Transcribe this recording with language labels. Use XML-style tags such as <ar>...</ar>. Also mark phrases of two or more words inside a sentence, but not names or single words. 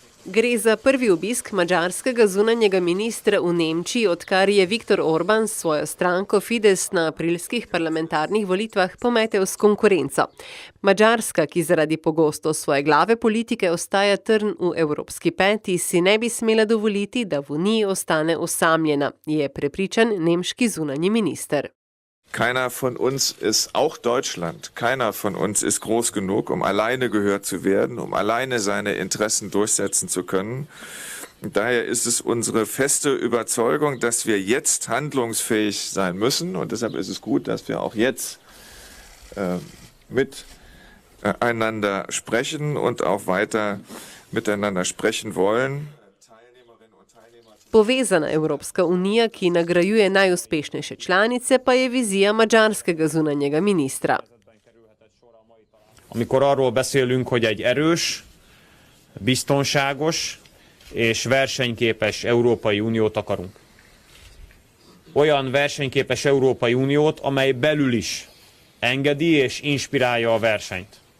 <sl>Gre za prvi obisk madžarskega zunanjega ministra v Nemčiji, odkar je Viktor Orban s svojo stranko Fidesz na aprilskih parlamentarnih volitvah pometel s konkurenco. Madžarska, ki zaradi pogosto svoje glave politike ostaja trn v evropski peti, si ne bi smela dovoliti, da v Uniji ostane osamljena, je prepričan nemški zunanji minister.</sl> <de>Keiner von uns ist, auch Deutschland, keiner von uns ist groß genug, um alleine gehört zu werden, um alleine seine Interessen durchsetzen zu können. Und daher ist es unsere feste Überzeugung, dass wir jetzt handlungsfähig sein müssen. Und deshalb ist es gut, dass wir auch jetzt miteinander sprechen und auch weiter miteinander sprechen wollen.</de> <sl>Povezana Evropska unija, ki nagrajuje najuspešnejše članice, pa je vizija madžarskega zunanjega ministra.</sl> <hu>Amikor arról beszélünk, hogy egy erős, biztonságos és versenyképes Európai Uniót akarunk. Olyan versenyképes Európai Uniót, amely belül is engedi és inspirálja a versenyt.</hu>